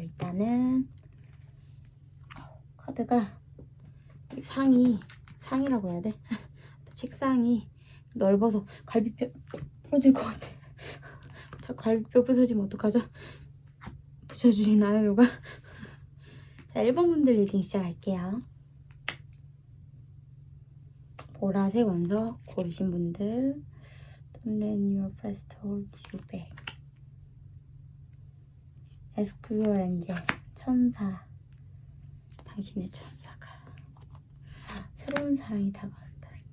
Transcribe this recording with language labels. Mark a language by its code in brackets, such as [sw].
[ko] 일단은 카드가 상이라고 해야 돼? 책상이 넓어서 갈비뼈 부러질 것 같아. 저 갈비뼈 부서지면 어떡하죠? 붙여주시나요, 누가? 자, 1번 분들 리딩 시작할게요. 보라색 원석 고르신 분들, [en] Don't let your past hold you back. Ask your angel, [ko] 천사, 당신의 천사가 새로운 사랑이 다가온다.